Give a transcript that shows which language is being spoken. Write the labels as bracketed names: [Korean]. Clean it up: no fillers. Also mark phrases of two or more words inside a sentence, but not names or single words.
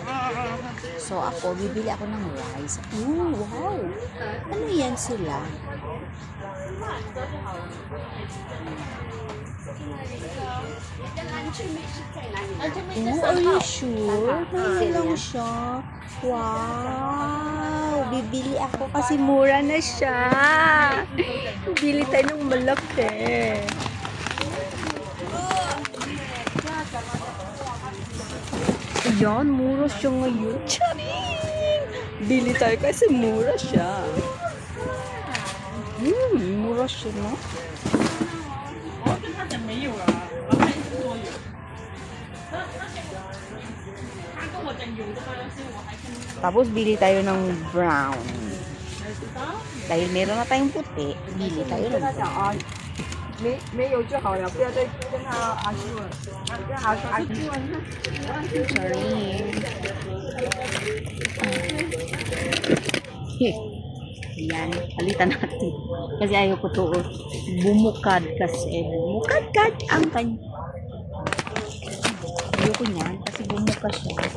[Filipino] So ako, bibili ako ng rice. Ooh, wow! Ano yan sila? [English] Oh, are you sure? [Filipino] Hindi lang siya. Wow! Bibili ako kasi mura na siya. Bibili tayo ng malaki. Ayan, mura siya ngayon. Charing! Bili tayo kasi mura siya. Mura siya, no? Tapos bili tayo ng brown. Dahil meron na tayong puti, bili tayo ng brown. [Chinese] 没有就好了，不要再跟他阿叔了，跟阿叔。 [Filipino] Sorry. Yan, palitan natin. Kasi ayaw ko to bumukad kasi. Bumukad-kad ang kanya. Ayaw ko niyan kasi bumuka siya.